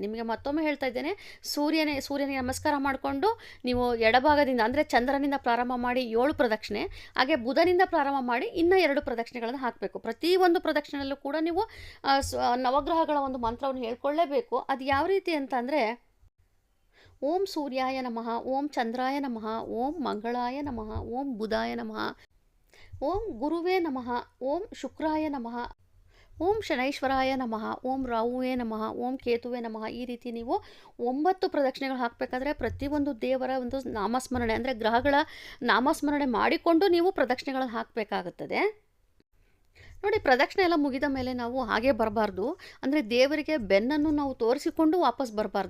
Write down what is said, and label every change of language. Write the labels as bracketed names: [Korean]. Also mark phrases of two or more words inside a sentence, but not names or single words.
[Kannada] ನಿಮಗೆ ಮತ್ತೊಮ್ಮೆ ಹೇಳ್ತಾ ಇದ್ದೇನೆ, ಸೂರ್ಯನಿಗೆ ನಮಸ್ಕಾರ ಮಾಡಿಕೊಂಡು ನೀವು ಎಡಭಾಗದಿಂದ, ಅಂದರೆ ಚಂದ್ರನಿಂದ ಪ್ರಾರಂಭ ಮಾಡಿ 7 ಪ್ರದಕ್ಷಿಣೆ, ಹಾಗೆ ಬುಧನಿಂದ ಪ್ರಾರಂಭ ಮಾಡಿ ಇನ್ನೂ 2 ಪ್ರದಕ್ಷಿಣೆಗಳನ್ನು ಹಾಕಬೇಕು. ಪ್ರತಿಯೊಂದು ಪ್ರದಕ್ಷಿಣೆಯಲ್ಲೂ ಕೂಡ ನೀವು ನವಗ್ರಹಗಳ ಒಂದು ಮಂತ್ರವನ್ನು ಹೇಳ್ಕೊಳ್ಳೇಬೇಕು. ಅದು ಯಾವ ರೀತಿ ಅಂತಂದರೆ, [Sanskrit] ಓಂ ಸೂರ್ಯಾಯ ನಮಃ, ಓಂ ಚಂದ್ರಾಯ ನಮಃ, ಓಂ ಮಂಗಳಾಯ ನಮಃ, ಓಂ ಬುಧಾಯ ನಮಃ, ಓಂ ಗುರುವೇ ನಮಃ, ಓಂ ಶುಕ್ರಾಯ ನಮಃ, ಓಂ ಶನೈಶ್ವರಾಯ ನಮಃ, ಓಂ ರಾಹುವೇ ನಮಃ, ಓಂ ಕೇತುವೇ ನಮಃ. [Kannada] ಈ ರೀತಿ ನೀವು 9 ಪ್ರದಕ್ಷಿಣೆಗಳು ಹಾಕಬೇಕಾದ್ರೆ ಪ್ರತಿಯೊಂದು ದೇವರ ಒಂದು ನಾಮಸ್ಮರಣೆ ಅಂದರೆ ಗ್ರಹಗಳ ನಾಮಸ್ಮರಣೆ ಮಾಡಿಕೊಂಡು ನೀವು ಪ್ರದಕ್ಷಿಣೆಗಳನ್ನು ಹಾಕಬೇಕಾಗುತ್ತದೆ. ನೋಡಿ, ಪ್ರದಕ್ಷಿಣೆ ಎಲ್ಲ ಮುಗಿದ ಮೇಲೆ ನಾವು ಹಾಗೆ ಬರಬಾರ್ದು. ಅಂದರೆ ದೇವರಿಗೆ ಬೆನ್ನನ್ನು ನಾವು ತೋರಿಸಿಕೊಂಡು ವಾಪಸ್ ಬರಬಾರ್ದು.